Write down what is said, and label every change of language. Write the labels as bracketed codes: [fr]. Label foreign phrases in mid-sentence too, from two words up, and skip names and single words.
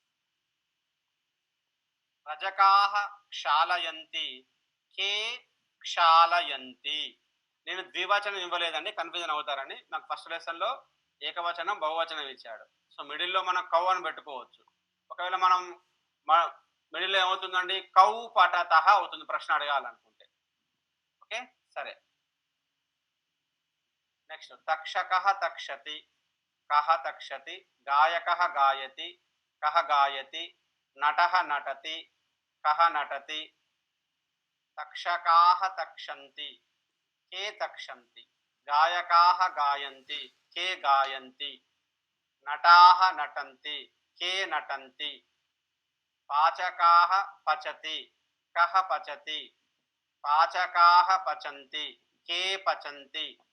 [sa] रजकाः क्षालयन्ति के क्षालयन्ति [te] నేను ద్వివచనం ఇవ్వలేదండి కన్ఫ్యూజన్ అవుతారని నాకు [en] first lessonlo [te] ఏకవచనం బహువచనం ఇచ్చాడు [en] so middlelo [te] మనం కౌ అని పెట్టుకోవచ్చు ఒకవేళ మనం మిడిల్లో ఏమవుతుందండి [sa] కౌ పఠతః [te] అవుతుంది ప్రశ్న అడగాలనుకుంటే ఓకే సరే [sa] నెక్స్ట్ తక్షకః తక్షతి కః తక్షతి గాయకః గాయతి కః గాయతి నటః నటతి కః నటతి తక్షకాः తక్షन्ति के तक्षन्ति गायकाः गायन्ति के गायन्ति नटाः नटन्ति के नटन्ति पाचकाः पचति कः पचति पाचकाः पचन्ति के पचन्ति